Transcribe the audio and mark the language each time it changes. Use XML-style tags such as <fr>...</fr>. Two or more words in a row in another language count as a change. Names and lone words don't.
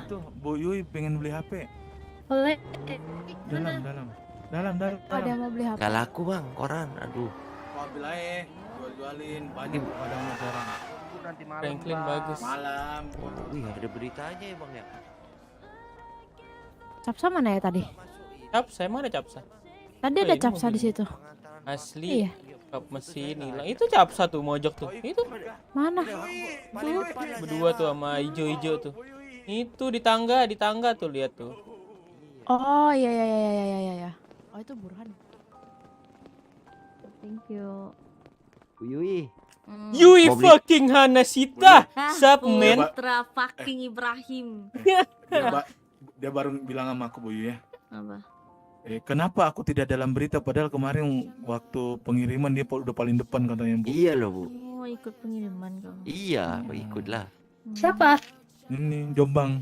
<id>itu Bu Yui pengen beli HP. boleh. Dalam. Ada yang mau beli HP? Gak laku, Bang, koran. Aduh. ambil aja, jualin banyak padangnya sekarang. Nanti malam. Franklin bagus. Malam. Wih, ada beritanya ya bang ya. Capsa mana ya tadi? Capsa, emang ada capsa? Tadi Oh, ada ini capsa mobil. di situ. Asli. Iya. Kap mesin hilang. Itu capsa tuh mojok tuh. Itu Mana? tuh berdua tuh sama hijau-hijau tuh. Itu di tangga tuh lihat tuh. Oh iya. Oh itu Burhan.</id> <en>Thank you.</en> <id>Yui.</id> <en>Yui fucking Hanashita. Sup man.</en> <id>Putra fucking Ibrahim. Dia baru bilang sama aku Bu Yu ya. Apa? Kenapa aku tidak dalam berita padahal kemarin waktu pengiriman dia udah paling depan katanya Bu. Iya loh Bu. Oh, ikut pengiriman kamu. Iya, ikutlah. Siapa? Ini Jombang.</id>